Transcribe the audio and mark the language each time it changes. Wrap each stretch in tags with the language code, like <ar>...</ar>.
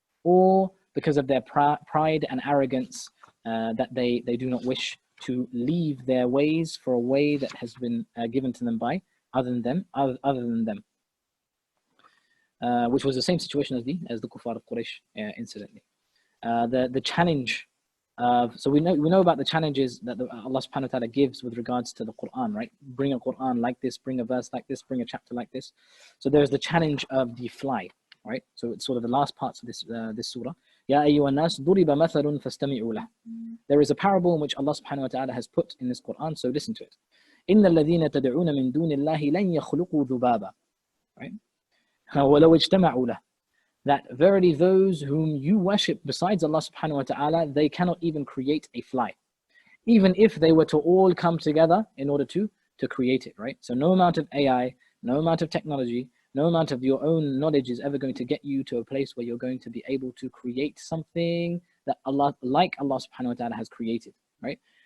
<en>Or because of their pride and arrogance that they do not wish to leave their ways for a way that has been given to them by other than them, which was the same situation as the kuffar of Quraysh, incidentally. The challenge of, so we know about the challenges that Allah subhanahu wa ta'ala gives with regards to the Qur'an, right? Bring a Qur'an like this, bring a verse like this, bring a chapter like this. So there's the challenge of the fly, right? So it's sort of the last parts of this surah.</en> <ar>يا أيها الناس ضرب مثل فاستمعوا له.</ar> <en>There is a parable in which Allah subhanahu wa ta'ala has put in this Qur'an, so listen to it.</en> <ar>إن الذين تدعون من دون الله لن يخلقوا ذبابا. Right? ولو اجتمعوا له.</ar> <en>That verily those whom you worship besides Allah subhanahu wa ta'ala, they cannot even create a fly. Even if they were to all come together in order to create it, right? So no amount of AI, no amount of technology, no amount of your own knowledge is ever going to get you to a place where you're going to be able to create something that Allah subhanahu wa ta'ala has created, right?</en>